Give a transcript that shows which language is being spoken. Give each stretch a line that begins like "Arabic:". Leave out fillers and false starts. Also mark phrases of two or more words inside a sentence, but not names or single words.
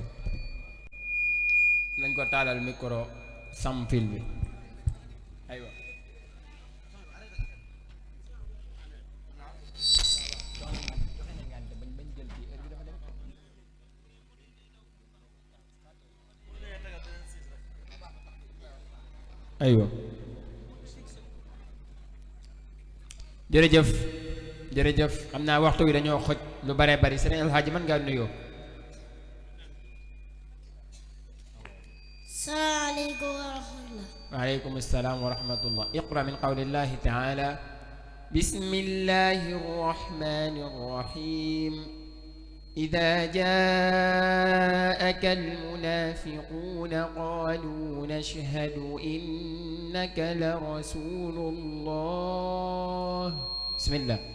Wolof: nañ ko taalal micro sam fil bi aywa aywa jërëjëf jërëjëf xam naa waxtu wi dañoo xoj lu bare bari Serigne Alhaji mën ngaa nuyoo
Arabic: السلام عليكم ورحمة الله وعليكم السلام ورحمة الله اقرأ من قول الله تعالى بسم الله الرحمن الرحيم إذا جاءك المنافقون قالوا نشهد إنك لرسول الله بسم الله